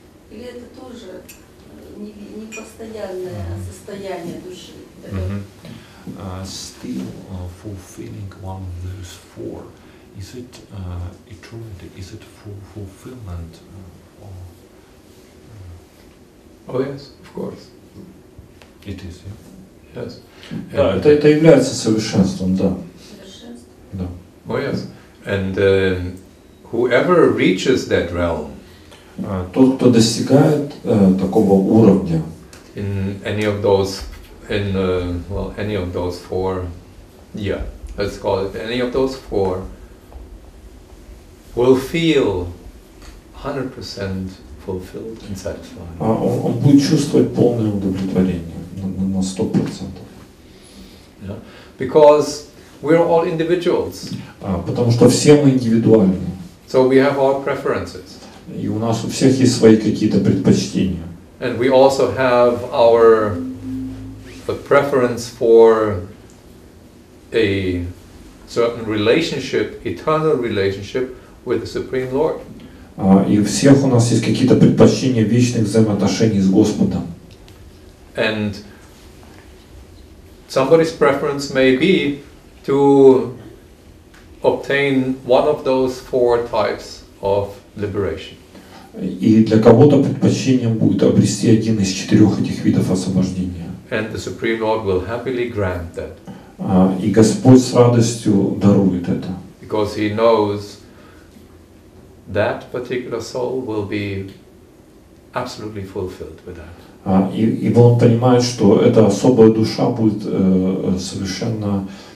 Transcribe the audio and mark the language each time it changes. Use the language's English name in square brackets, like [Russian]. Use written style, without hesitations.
[Russian] Или это тоже не постоянное состояние души? [English] Still fulfilling one of those 4. Is it eternity? Is it fulfillment? Oh yes, of course. It is, yeah? Yes. [Russian] Да, это является совершенством, да. Совершенство? Да. [English] Oh yes. And whoever reaches that realm, [Russian] тот, кто достигает такого уровня, [English] in any of those, any of those 4, yeah, let's call it any of those 4, will feel 100% fulfilled and satisfied. [Russian] Он будет чувствовать полное удовлетворение на 100%. [English] Yeah? Because we're all individuals. [Russian] Потому что все мы индивидуальны. [English] So we have our preferences. [Russian] И у нас у всех есть свои какие-то предпочтения. [English] And we also have our preference for a certain relationship, eternal relationship with the Supreme Lord. [Russian] И у всех у нас есть какие-то предпочтения вечных взаимоотношений с Господом. [English] And somebody's preference may be to obtain one of those 4 types of liberation. [Russian] И для кого-то предпочтением будет обрести один из 4 этих видов освобождения. [English] And the Supreme Lord will happily grant that. [Russian] И Господь с радостью дарует это. [English] Because He knows that particular soul will be absolutely fulfilled with that. [Russian] Ибо Он понимает, что эта особая душа будет совершенно